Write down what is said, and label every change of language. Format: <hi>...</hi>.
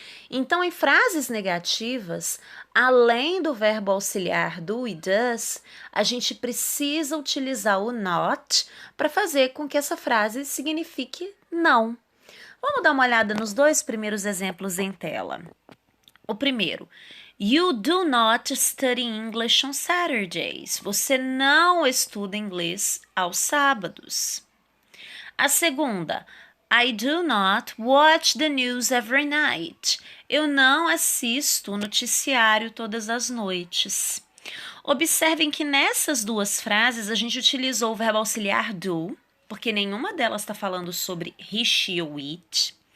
<pt>Então, em frases negativas, além do verbo auxiliar do e does, a gente precisa utilizar o not para fazer com que essa frase signifique não. Vamos dar uma olhada nos dois primeiros exemplos em tela. O primeiro,</pt> <en>you do not study English on Saturdays.</en> <pt>Você não estuda inglês aos sábados. A segunda,</pt> <en>I do not watch the news every night.</en> <pt>Eu não assisto o noticiário todas as noites. Observem que nessas duas frases a gente utilizou o verbo auxiliar do, porque nenhuma delas está falando sobre he, she ou it.</pt>